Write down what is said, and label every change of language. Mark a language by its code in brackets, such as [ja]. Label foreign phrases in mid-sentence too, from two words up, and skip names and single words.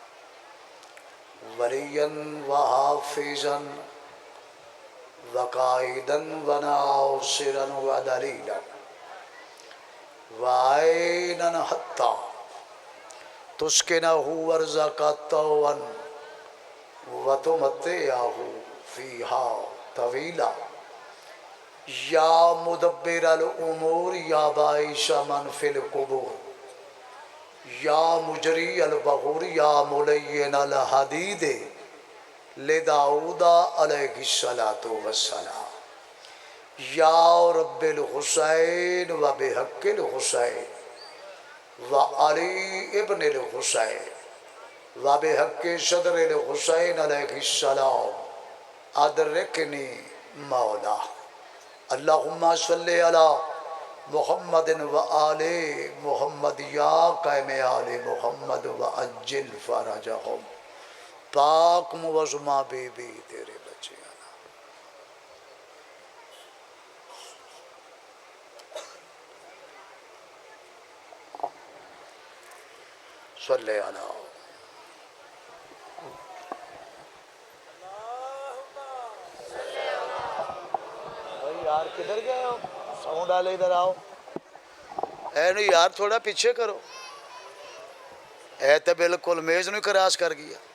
[ar] وليًّا وحافظًا وقائدًا وناصرًا ودليلًا وعينًا حتى تسكنه ورزقتون وتمتعه فيها طويلا يا مدبر الأمور يا باعث من في القبور يا مجري البحور يا ملين الحديد لداود عليه الصلاة والسلام يا رب الحسين وبحق الحسين وعلي ابن الحسين وبحق صدر الحسين عليه السلام أدركني مولا. اللهم صل على محمد وآل محمد يا قائم آل محمد وعجل فرجهم. [ur] پاک معظمہ بی بی تیرے بچے آنا. [ar] صلِّ على [ur] بھائی یار کدھر گئے ہو? ساؤنڈ والے ادھر آؤ. اے نہیں یار تھوڑا پیچھے کرو۔ اے تو بالکل میز نہیں کراس کر گیا.